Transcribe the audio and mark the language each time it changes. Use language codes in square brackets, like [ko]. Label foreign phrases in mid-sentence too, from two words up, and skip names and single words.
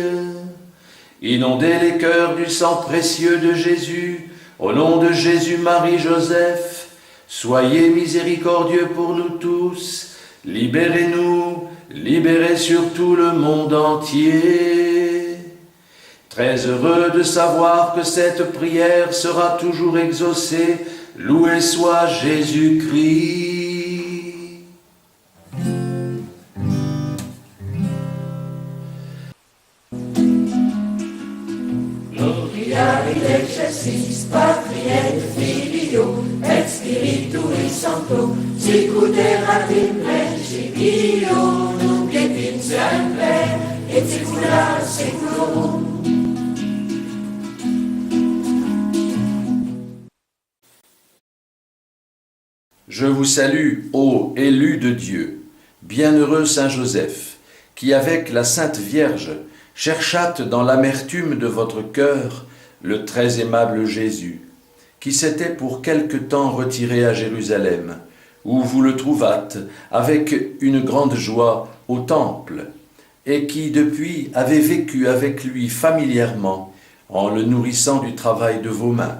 [fr] Inondez les cœurs du sang précieux de Jésus, au nom de Jésus, Marie, Joseph, soyez miséricordieux pour nous tous, libérez-nous, libérez surtout le monde entier. Très heureux de savoir que cette prière sera toujours exaucée, loué soit Jésus-Christ. [la] Gloria in excelsis Patri et Filio et Spiritui Sancto, sicut erat in principio, nunc et in semper, et saecula saeculorum. [fr] Je vous salue, ô élu de Dieu, bienheureux Saint Joseph, qui avec la Sainte Vierge cherchâtes dans l'amertume de votre cœur le très aimable Jésus, qui s'était pour quelque temps retiré à Jérusalem, où vous le trouvâtes avec une grande joie au temple, et qui depuis avait vécu avec lui familièrement en le nourrissant du travail de vos mains.